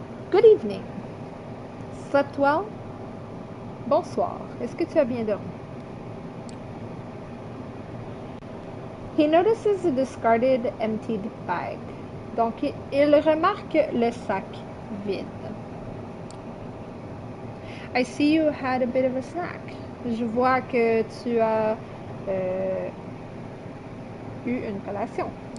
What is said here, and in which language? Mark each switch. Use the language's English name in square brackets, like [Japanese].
[English] Good evening. Slept well? [French] Bonsoir. Est-ce que tu as bien dormi? [English] He notices a discarded, emptied bag. [French] Donc, il remarque le sac vide. [English] I see you had a bit of a snack. [French] Je vois que tu as eu une collation.